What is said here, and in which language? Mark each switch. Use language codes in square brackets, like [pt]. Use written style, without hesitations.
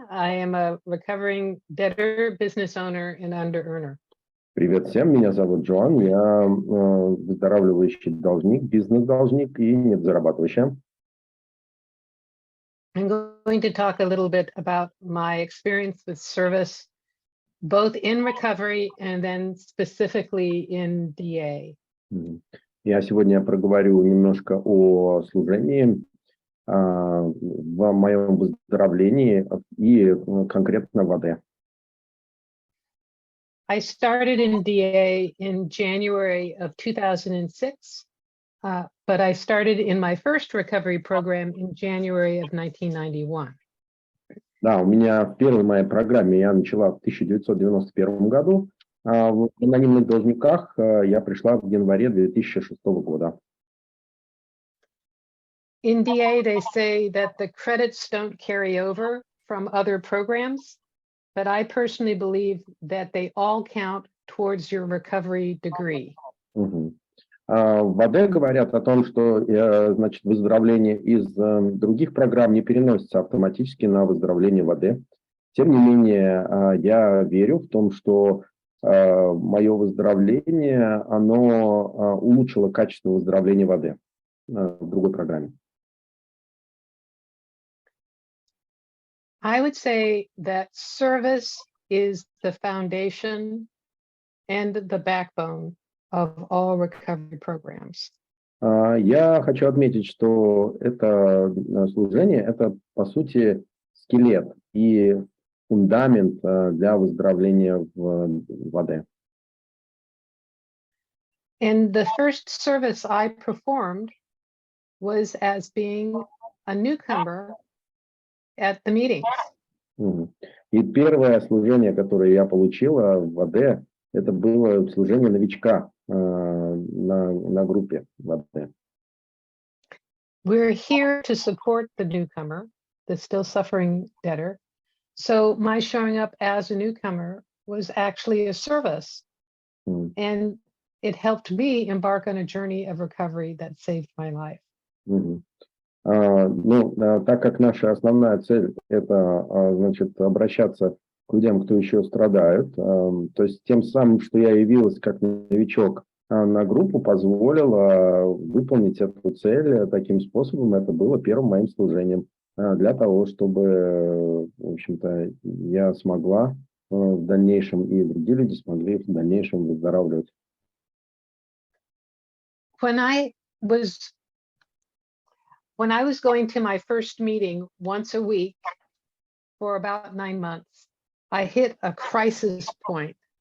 [en] I am a recovering debtor, business owner, and under-earner. [ru] Привет всем, меня зовут Джоан, я выздоравливающий должник, бизнес-должник и недозарабатывающий. [en] I'm going to talk a little bit about my experience with service, both in recovery and then specifically in DA. [ru] Я сегодня проговорю немножко о служении, в моем выздоровлении и конкретно в АД. [en] I started in DA in January of 2006, but I started in my first recovery program in January of 1991. [ru] Да, у меня в первой моей программе я начала в 1991 году, а в анонимных должниках я пришла в январе 2006 года. [en] In DA, they say that the credits don't carry over from other programs, but I personally believe that they all count towards your recovery degree. [ru] В АД говорят о том, что значит, выздоровление из других программ не переносится автоматически на выздоровление в АД. Тем не менее, я верю в том, что мое выздоровление, оно улучшило качество выздоровления в АД в другой программе. [en] I would say that service is the foundation and the backbone of all recovery programs. [ru] Я хочу отметить, что это служение, это, по сути, скелет и фундамент для выздоровления в АД. [en] And the first service I performed was as being a newcomer at the meetings. [ru] И первое служение, которое я получила в АД, это было служение новичка на группе в АД. [en] We're here to support the newcomer, the still suffering debtor. So my showing up as a newcomer was actually a service. And it helped me embark on a journey of recovery that saved my life. [ru] Ну, так как наша основная цель – это, значит, обращаться к людям, кто еще страдают, то есть тем самым, что я явилась как новичок на группу, позволило выполнить эту цель таким способом. Это было первым моим служением для того, чтобы, в общем-то, я смогла в дальнейшем, и другие люди смогли в дальнейшем выздоравливать. [en] When I was going to my first meeting once a week for about 9 months, I hit a crisis point.